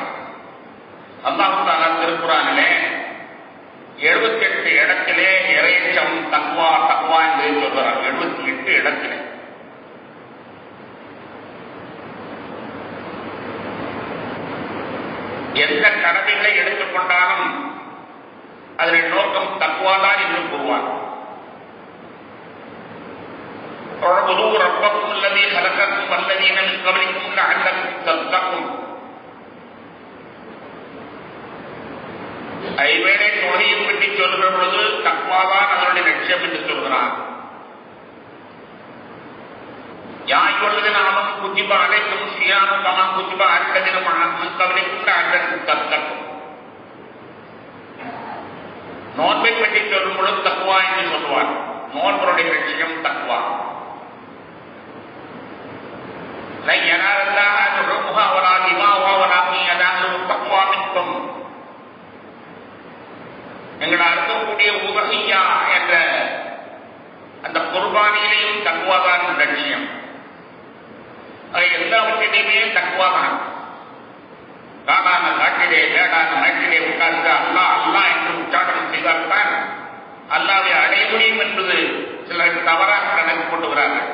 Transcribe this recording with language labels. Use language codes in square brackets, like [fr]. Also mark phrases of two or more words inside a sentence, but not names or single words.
[ta] அல்லாஹ் தஆலா திருக்குர்ஆனிலே 78 இடத்திலே இறையச்சம் தக்வா தக்வா என்று சொல்கிறார். 78 இடத்திலே. எந்த கடமைகளை எடுத்துக்கொண்டாலும் அதன் நோக்கம் தக்வாதான் என்று கூறுவார். [ar] اعبدوا ربكم الذي خلقكم والذين من قبلكم لعلكم تتقون. [ta] ஐவேளை தொழிலை பற்றி சொல்கிற பொழுது தக்வாதான் அதனுடைய லட்சியம் என்று சொல்கிறார். [ar] يا أيها الذين آمنوا كتب عليكم الصيام كما كتب على الذين من قبلكم لعلكم تتقون. [ta] நோன்பை பற்றி சொல்லும் பொழுது தக்வா என்று சொல்வார். நோன்புடைய லட்சியம் தக்வா. [ar] لن ينال الله لحومها ولا دماؤها ولكن يناله التقوى منكم. [ta] எங்கள் அறுக்கக்கூடிய உபஹியா என்ற அந்த குர்பானியிலேயும் தக்வாதான் லட்சியம். எல்லாவற்றிலையுமே தக்வாதான். காடான காட்டிலே மேடான நாட்டிலே உட்கார்ந்து அல்லாஹ் அல்லாஹ் என்று உச்சாரணம் செய்தால்தான் அல்லாஹ்வை அடைய முடியும் என்பது சிலர் தவறாக கணக்கு கொண்டுகிறார்கள்.